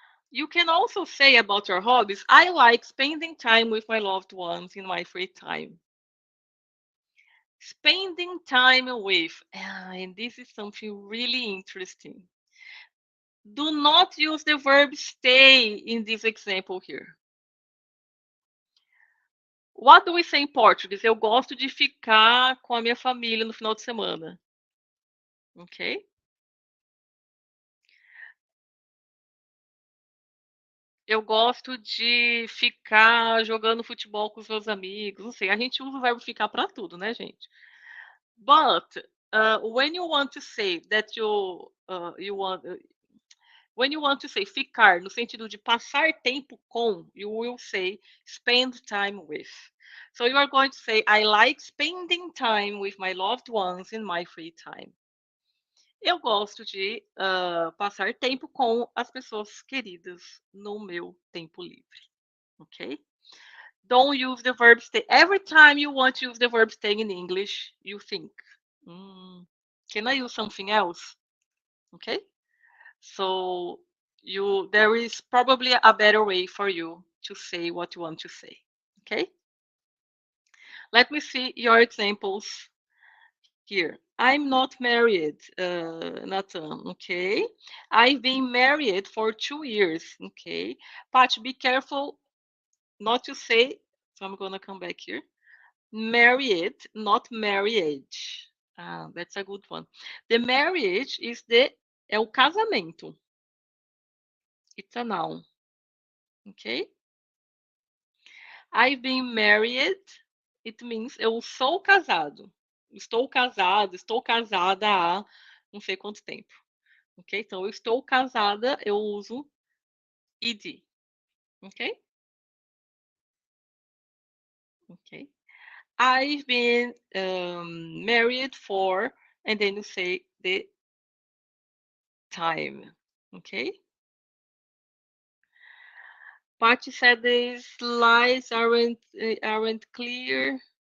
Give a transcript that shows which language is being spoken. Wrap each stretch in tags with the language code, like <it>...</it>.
<en>You can also say about your hobbies, I like spending time with my loved ones in my free time. Spending time with, and this is something really interesting. Do not use the verb stay in this example here. What do we say in Portuguese?</en> <pt>Eu gosto de ficar com a minha família no final de semana. Ok? Eu gosto de ficar jogando futebol com os meus amigos. Não sei, a gente usa o verbo ficar para tudo, né, gente?</pt> <en>But when you want to say that you want when you want to say</en> <pt>ficar no sentido de passar tempo com,</pt> <en>you will say spend time with. So you are going to say I like spending time with my loved ones in my free time.</en> <pt>Eu gosto de passar tempo com as pessoas queridas no meu tempo livre.</pt> <en>Okay? Don't use the verb stay. Every time you want to use the verb stay in English, you think, can I use something else? Okay? So there is probably a better way for you to say what you want to say. Okay? Let me see your examples here. I'm not married, Nathan. Okay. I've been married for 2 years. Okay. Pat, be careful not to say, so I'm gonna come back here. Married, not marriage. Ah, that's a good one. The marriage is</en> <pt>é o casamento.</pt> <en>It's a noun. Okay? I've been married. It means</en> <pt>eu sou casado. Estou casada há não sei quanto tempo. Ok? Então, eu estou casada, eu uso ed. Ok? Ok.</pt> <en>I've been married for, and then you say the time. Okay? Patty said the slides aren't clear.</en>